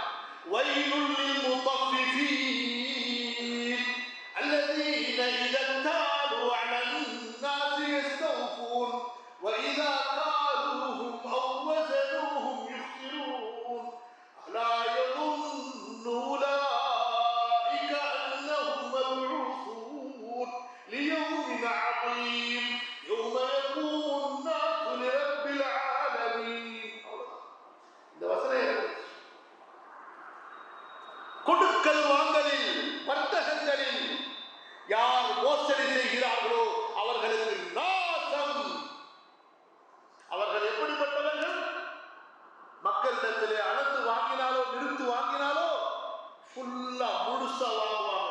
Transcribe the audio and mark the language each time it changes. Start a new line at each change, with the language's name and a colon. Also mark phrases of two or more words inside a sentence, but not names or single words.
Arabic: ويل للمطففين الذين إذا اكتالوا على الناس يستوفون وإذا كالوهم أو وزنوهم يخسرون ألا யظن أولئك أنهم مبعوثون ليوم عظيم يوم يقوم الناس لرب العالمين.
Tamil: இந்த வசனம் கொடுக்கல் வாங்கலில், வர்த்தகங்களில் யார் மோசடி செய்கிறார்களோ அவர்களுக்கு நாசம். அவர்கள் எப்படிப்பட்டவர்கள்? மக்களிடத்திலே அளந்து வாங்கினாலோ நிறுத்து வாங்கினாலோ ஃபுல்லா முழுசா வாங்குவாங்க.